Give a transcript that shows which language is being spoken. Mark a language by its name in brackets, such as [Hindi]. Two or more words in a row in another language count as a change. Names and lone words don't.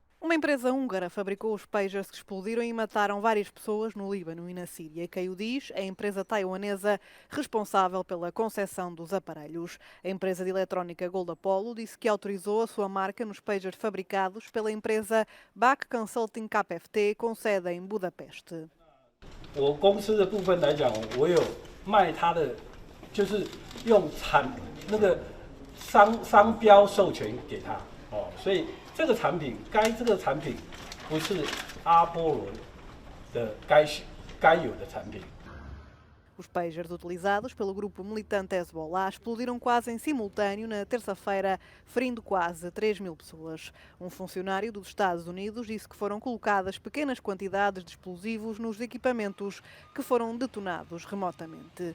[Portuguese] Uma empresa húngara fabricou os pagers que explodiram e mataram várias pessoas no Líbano e na Síria. Quem o diz é a empresa taiwanesa responsável pela concepção dos aparelhos. A empresa de eletrónica Gold Apollo disse que autorizou a sua marca nos pagers fabricados pela empresa BAC Consulting KFT, com sede em Budapeste. [Chinese] 我公司的部分来讲，我有卖它的，就是用那个商标授权给他哦，所以这个产品不是阿波罗的该有的产品。 [Portuguese] Os pagers utilizados pelo grupo militante Hezbollah explodiram quase em simultâneo na terça-feira, ferindo quase 3.000 pessoas. Um funcionário dos Estados Unidos disse que foram colocadas pequenas quantidades de explosivos nos equipamentos que foram detonados remotamente.